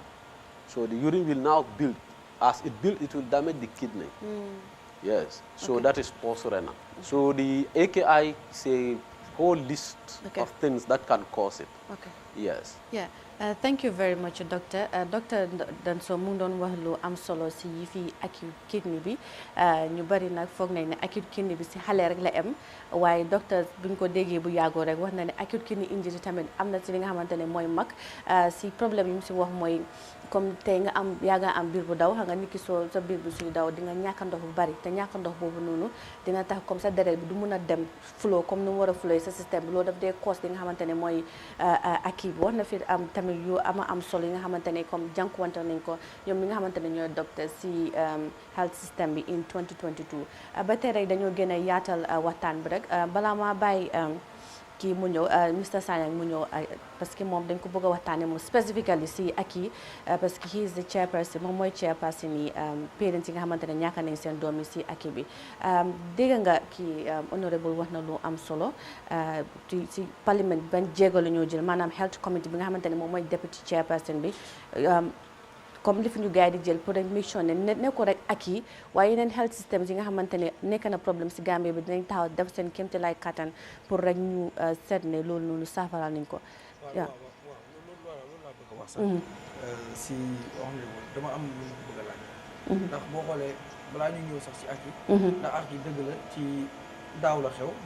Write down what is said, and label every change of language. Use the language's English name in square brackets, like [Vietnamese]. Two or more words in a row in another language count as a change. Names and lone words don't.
[English] So the urine will now build. As it builds, it will damage the kidney. Yes. So that is post-renal. So the AKI is a whole list of things that can cause it. Okay. Yes. Yeah. Thank you very much, Doctor. [Wolof] Doctor Danso mu ngi doon wax lu am solo si yi fi [English] acute kidney [Wolof] bi ñu bari nag foog nañ ne [English] acute kidney [Wolof] bi si xale rek la am waaye docteur buñ ko déggee bu yàggoo rek wax na ne [English] acute kidney injury [Wolof] tamit am na ci li nga xamante ne mooy mag si problème yi mu si wax mooy comme tey nga am yaa nga am biir bu daw xam nga nit ki soo sa biir bu suy daw di nga ñàkk ndox bu bari te ñàkk ndox boobu noonu dina tax comme sa deret bi du mun a dem flow comme nu mu war a flow sa système bi loolu daf dee cause li nga xamante ne mooy acute bi wax na fi am tamit yu am solo yi nga xamante ne comme jànkuwante nañ ko ñoom ñi nga xamante ne ñooy docteur si [English] health system [Wolof] bi in 2022 ba tey rek dañoo gën a yaatal waxtaan bi rek balaa maa bàyyi kii mu ñëw Mr Sanyang mu ñëw [French] parce que [Wolof] moom dañ ko bëgg a waxtaane moom specifically si ak yi [French] parce que [English] he is the chairperson [Wolof] moom mooy chairperson yi parents yi nga xamante ne ñàkk nañ seen doom yi si ak bi dégg nga kii honorable wax na lu am solo si parliament ban jéego la ñoo jël maanaam [English] health committee [Wolof] bi nga xamante ne moom mooy deputy chairperson bi comme li fi ñu gars yi di jël pour rek mission ne ko rek ak yi waaye yeneen [English] health systems [Wolof] yi nga xamante ne nekk na problème si Gambie bi dinañ taxaw def seen kéemte lay kattan pour rek ñu seet ne loolu noonu saafara nañ ko. waaw loolu laa bëgg a wax sax. si wax dama am lu ma bëgg a laaj. ndax boo xoolee balaa ñu ñëw sax si ak yi. ndax ak yi dëgg la ci daaw la xew.